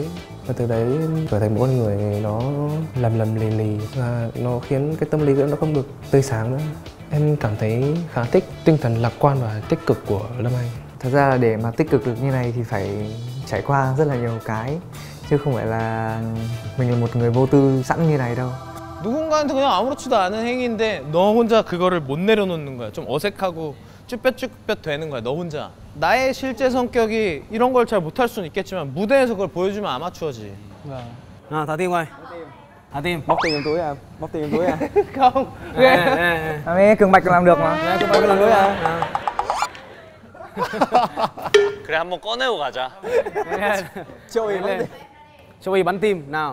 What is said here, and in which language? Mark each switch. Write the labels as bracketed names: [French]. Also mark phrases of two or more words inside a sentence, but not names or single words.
[Vietnamese] Và từ đấy trở thành một con người nó lầm lì và nó khiến cái tâm lý của em nó không được tươi sáng nữa. Em cảm thấy khá thích tinh thần lạc quan và tích cực của Lâm Anh. Thật ra là để mà tích cực được như này thì phải trải qua rất là nhiều cái, chứ không phải là mình là một người vô tư sẵn như này đâu. [Korean] 누군가한테 그냥 아무렇지도 않은 행위인데 너 혼자 그거를 못 내려놓는 거야. 좀 어색하고 쭈뼛쭈뼛 되는 거야. 너 혼자. 나의 실제 성격이 이런 걸 잘 못할 수는 있겠지만 무대에서 그걸 보여주면 아마추어지. [Vietnamese] Thả tim coi. Thả tim. Móc tiền trong túi à? Móc tiền trong túi à? Không. Ghê. Cường Bạch làm được mà. Cường Bạch làm túi à? [Korean] 그래 한번 꺼내고 가자. [Vietnamese] Joey lên. Joey bắn tim nào.